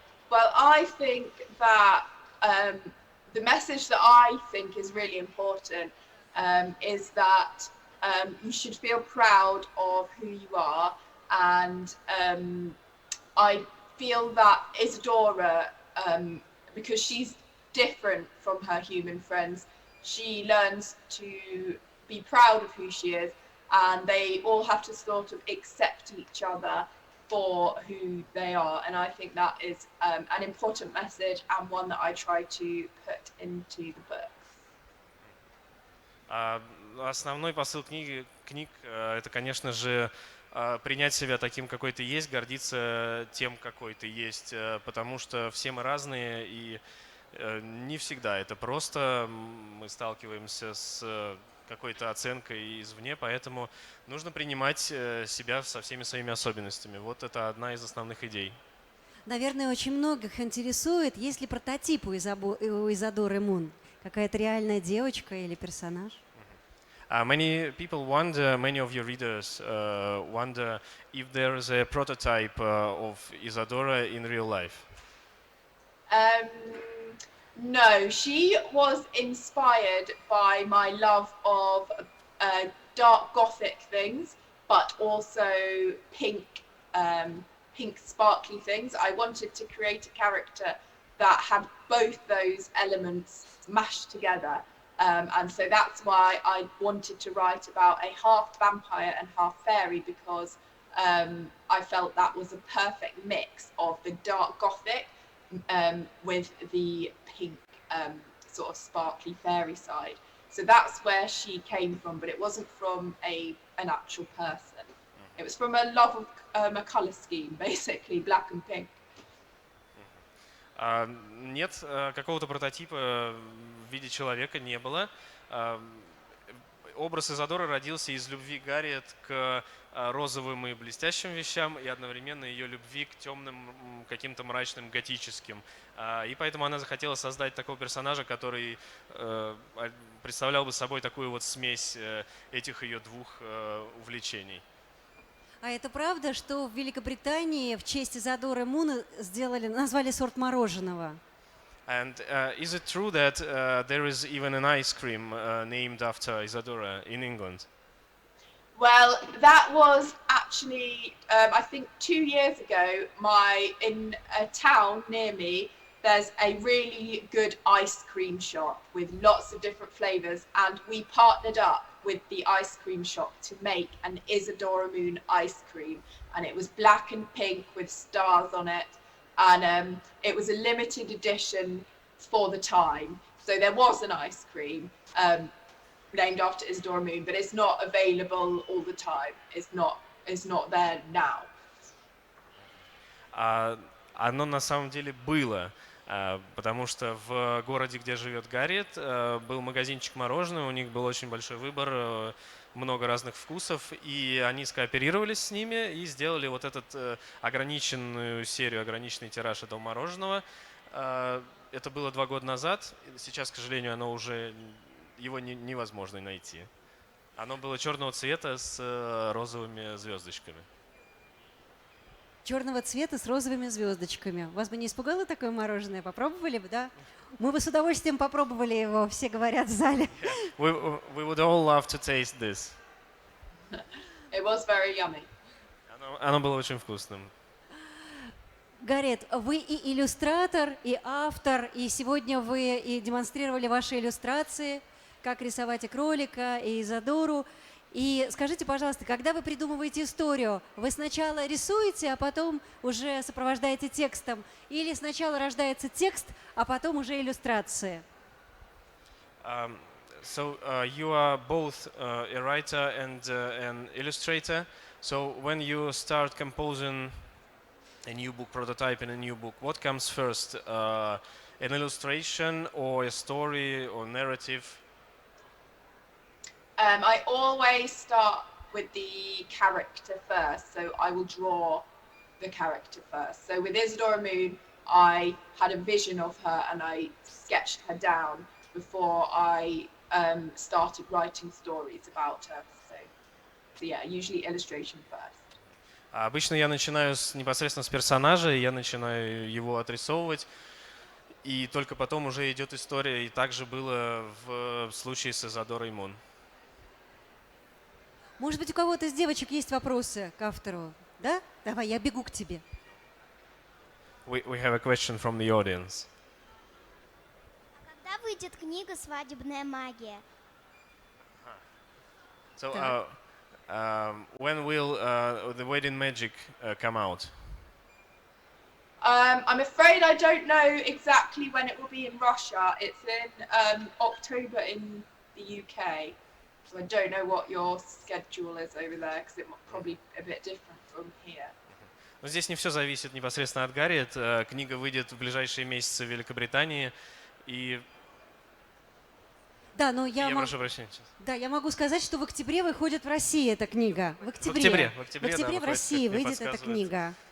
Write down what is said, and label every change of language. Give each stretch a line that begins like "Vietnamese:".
English: Well, I think that the message that I think is really important is that you should feel proud of who you are, and I feel that Isadora, because she's different from her human friends, she learns to be proud of who she is, and they all have to sort of accept each other for who they are. And I think that is an important message, and one that I try to put into the book.
Russian: Основной посыл книг это, конечно же, принять себя таким, какой ты есть, гордиться тем, какой ты есть, потому что все мы разные, и не всегда это просто. Мы сталкиваемся с какой-то оценкой извне, поэтому нужно принимать себя со всеми своими особенностями. Вот это одна из основных идей. Наверное, очень многих интересует, есть ли прототип у Изодоры Мун? Какая-то реальная девочка или персонаж?
English: Many people wonder, many of your readers wonder if there is a prototype of Isadora in real life. Um, no, she was inspired by my love of dark gothic things, but also pink, pink sparkly things. I wanted to create a character that had both those elements mashed together. And so that's why I wanted to write about a half vampire and half fairy, because I felt that was a perfect mix of the dark gothic with the pink sort of sparkly fairy side. So that's where she came from, but it wasn't from an actual person. It was from a love of a colour scheme, basically, black and pink.
Russian: Нет, какого-то прототипа в виде человека не было. Образ Изодоры родился из любви Гарриет к розовым и блестящим вещам и одновременно ее любви к темным, каким-то мрачным, готическим. И поэтому она захотела создать такого персонажа, который представлял бы собой такую вот смесь этих ее двух увлечений. А это правда, что в Великобритании в честь Изодоры Мун назвали сорт мороженого?
English: And is it true that there is even an ice cream named after Isadora in England? Well, that was actually, I think 2 years ago, in a town near me, there's a really good ice cream shop with lots of different flavours, and we partnered up with the ice cream shop to make an Isadora Moon ice cream, and it was black and pink with stars on it, and it was a limited edition for the time. So there was an ice cream named after Isadora Moon, but it's not available all the time. It's not there now.
Russian: Оно на самом деле было, потому что в городе, где живет Гарриет, был магазинчик мороженого, у них был очень большой выбор, много разных вкусов, и они скооперировались с ними и сделали вот этот ограниченную серию, ограниченный тираж этого мороженого. Это было 2 года назад, сейчас, к сожалению, его невозможно найти. Оно было черного цвета с розовыми звездочками. Черного цвета с розовыми звездочками. Вас бы не испугало такое мороженое? Попробовали бы, да? Мы бы с удовольствием попробовали его, все говорят в зале.
English: We would all love to taste this. It was very yummy.
Russian: Оно было очень вкусным. Гарриет, вы и иллюстратор, и автор, и сегодня вы и демонстрировали ваши иллюстрации, как рисовать и кролика, и Изодору. И скажите, пожалуйста, когда вы придумываете историю, вы сначала рисуете, а потом уже сопровождаете текстом? Или сначала рождается текст, а потом уже иллюстрации?
English: So you are both a writer and an illustrator. So when you start composing a new book, prototyping a new book, what comes first? An illustration or a story or narrative? I always start with the character first, so I will draw the character first. So with Isadora Moon, I had a vision of her and I sketched her down before I started writing stories about her. So yeah, usually illustration first.
Russian: Обычно я начинаю непосредственно с персонажа, я начинаю его отрисовывать, и только потом уже идет история, и так же было в случае с Изодорой Мун. Может быть, у кого-то из девочек есть вопросы к автору? Да? Давай, я бегу к тебе.
English: We have a question from the audience.
Russian: Когда выйдет книга «Свадебная магия»?
English: So, when will the Wedding Magic come out? I'm afraid I don't know exactly when it will be in Russia. It's in October in the UK. So I don't know what your schedule is over there because it might probably a bit different from here.
Russian: Но здесь не все зависит непосредственно от Гарриет. Книга выйдет в ближайшие месяцы в Великобритании. И Да, но я прошу прощения. Да, я могу сказать, что в октябре выходит в России эта книга. В октябре. В октябре, да, в выходит, России как мне выйдет эта подсказывают книга.